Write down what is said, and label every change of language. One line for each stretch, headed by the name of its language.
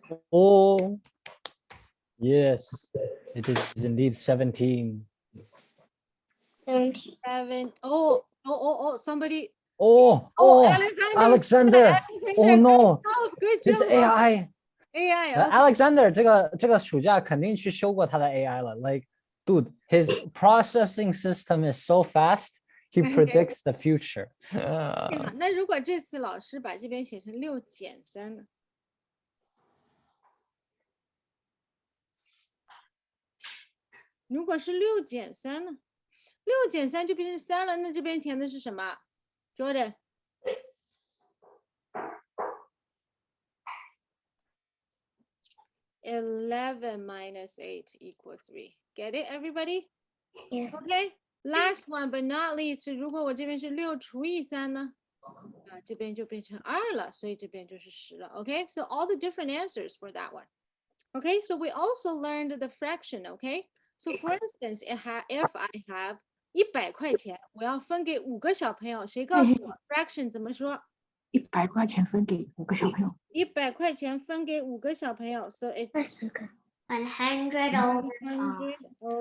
English: Oh, yes, it is indeed 17. 17. 7. Oh, somebody. Oh, Alexander. Oh no, Good his job. AI. AI.
Chinese: Alexander 这个暑假肯定去修过他的 AI 了。
English: Like, dude, his processing system is so fast. He predicts the future.
Chinese: 好，那如果这次老师把这边写成6减3呢如果是6减3呢？6减3就变成3了，那这边填的是什么 ？Jordan。
English: 11 minus 8 equals 3. Get it, everybody? Yeah. Okay. Last one but not least，
Chinese: 如果我这边是6除以3呢？这边就变成2了，所以这边就是10了。
English: Okay, so all the different answers for that one. Okay, so we also learned the fraction. Okay, so for instance, if I have 100
Chinese: 块钱，我要分给5个小朋友，谁告诉我 fraction 怎么说 100块钱分给5个小朋友。？100块钱分给5个小朋友 ，
English: so it's
Chinese: 20个100
English: over 100 over